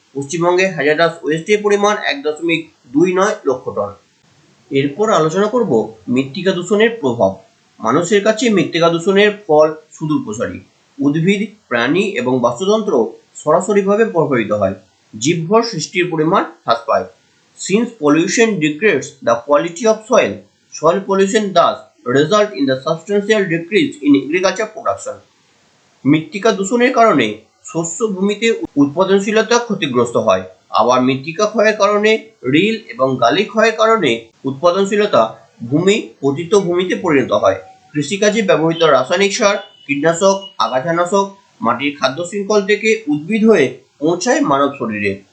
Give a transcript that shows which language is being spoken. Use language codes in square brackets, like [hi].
[bn] পশ্চিমবঙ্গে হ্যাজার্ডাস ওয়েস্টের পরিমাণ 1.29 লক্ষ টন। এরপর আলোচনা করব মৃত্তিকা দূষণের প্রভাব। মানুষের কাছে মৃত্তিকা দূষণের ফল সুদূরপ্রসারী। উদ্ভিদ, প্রাণী এবং বাস্তুতন্ত্র সরাসরিভাবে প্রভাবিত হয়। জীবভর সৃষ্টির পরিমাণ হ্রাস পায়। [en] Since pollution degrades the quality of soil, soil pollution thus result in the substantial decrease in agriculture production. [bn] মৃত্তিকা দূষণের কারণে শস্য ভূমিতে উৎপাদনশীলতা ক্ষতিগ্রস্ত হয়। আবার মৃত্তিকা ক্ষয়ের কারণে রিল এবং গালি ক্ষয়ের কারণে উৎপাদনশীলতা পতিত ভূমিতে পরিণত হয়। কৃষিকাজে ব্যবহৃত রাসায়নিক সার, কীটনাশক, আগাছানাশক মাটির খাদ্য শৃঙ্খল থেকে উদ্ভিদ হয়ে পৌঁছায় মানব শরীরে।